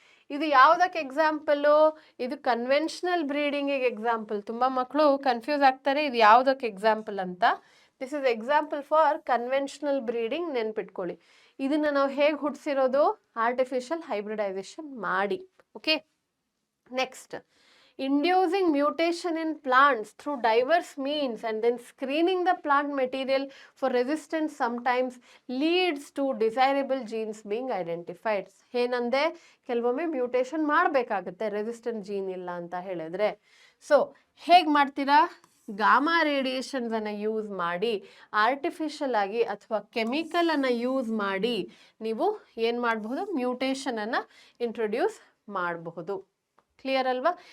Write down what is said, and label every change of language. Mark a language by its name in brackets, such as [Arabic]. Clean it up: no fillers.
[Kannada] ಇದು ಯಾವುದಕ್ಕೆ ಎಕ್ಸಾಂಪಲು? ಇದು ಕನ್ವೆನ್ಷನಲ್ ಬ್ರೀಡಿಂಗಿಗೆ ಎಕ್ಸಾಂಪಲ್. ತುಂಬ ಮಕ್ಕಳು ಕನ್ಫ್ಯೂಸ್ ಆಗ್ತಾರೆ ಇದು ಯಾವುದಕ್ಕೆ ಎಕ್ಸಾಂಪಲ್ ಅಂತ. [English] this is example for conventional breeding, [Kannada] ನೆನ್ಪಿಟ್ಕೊಳ್ಳಿ. ಇದನ್ನು ನಾವು ಹೇಗೆ ಹುಟ್ಟಿಸಿರೋದು? ಆರ್ಟಿಫಿಷಿಯಲ್ ಹೈಬ್ರಿಡೈಸೇಷನ್ ಮಾಡಿ. [English] Okay, next, inducing mutation in plants through diverse means and then screening the plant material for resistance sometimes leads to desirable genes being identified. [Kannada] ಏನಂದೆ, ಕೆಲವೊಮ್ಮೆ mutation ಮಾಡಬೇಕಾಗುತ್ತೆ resistant gene ಇಲ್ಲ ಅಂತ ಹೇಳಿದ್ರೆ. ಸೊ ಹೇಗೆ ಮಾಡ್ತೀರಾ? ಗಾಮಾ ರೇಡಿಯೇಷನ್ಸನ್ನು ಯೂಸ್ ಮಾಡಿ, ಆರ್ಟಿಫಿಷಿಯಲ್ ಆಗಿ ಅಥವಾ ಕೆಮಿಕಲನ್ನು ಯೂಸ್ ಮಾಡಿ ನೀವು ಏನು ಮಾಡಬಹುದು? ಮ್ಯೂಟೇಷನನ್ನು ಇಂಟ್ರೊಡ್ಯೂಸ್ ಮಾಡಬಹುದು. ಕ್ಲಿಯರ್ ಅಲ್ವಾ?